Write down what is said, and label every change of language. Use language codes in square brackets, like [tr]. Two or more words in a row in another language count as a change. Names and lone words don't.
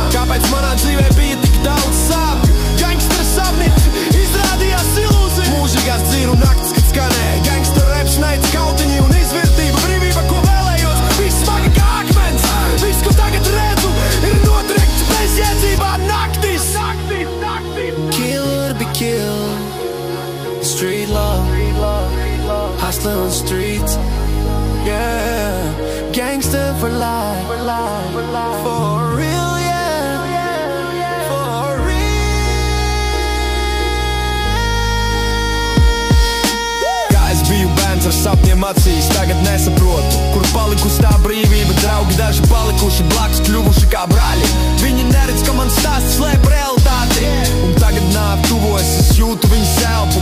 [lv] Kāpēc manā dzīvē bija tik daudz sāpju? Gangstera sapņi izrādījās ilūzija. Mūžīgās dzīru naktis, kad skanēja. Gangstera reps, naids, kautiņi un izvirtība. Brīvība, ko vēlējos, viss smagi kā akmens. Viss, ko tagad redzu, ir notriekts bezjēdzībā naktis. [en] Kill or be killed. Street love, hustler on streets. Yeah, gangster for life, for real, yeah, for real. [lv] Kā es biju bērns ar sapņiem acīs, tagad nesaprotu, kur palikusi tā brīvība. Draugi daži palikuši blakus, kļuvuši kā brāļi. Viņi neredz, ka man stāsts slēp realitāti. Un tagad nāve tuvojas, es jūtu viņas elpu.